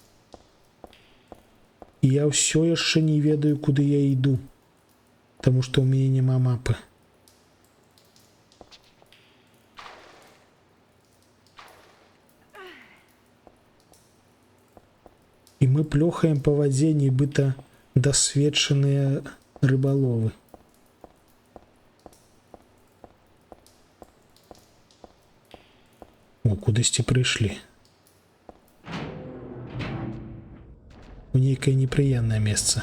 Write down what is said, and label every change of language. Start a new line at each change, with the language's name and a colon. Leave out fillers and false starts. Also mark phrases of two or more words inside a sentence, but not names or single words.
Belarusian: Я ўсё яшчэ не ведаю, куды я іду.
Russian: Потому что у меня
Belarusian: нема мапы.
Russian: И мы плёхаем по воде,
Belarusian: нібыта досведчаныя рыбаловы. О, кудысьці прыйшлі. У нейкае непрыемнае месца.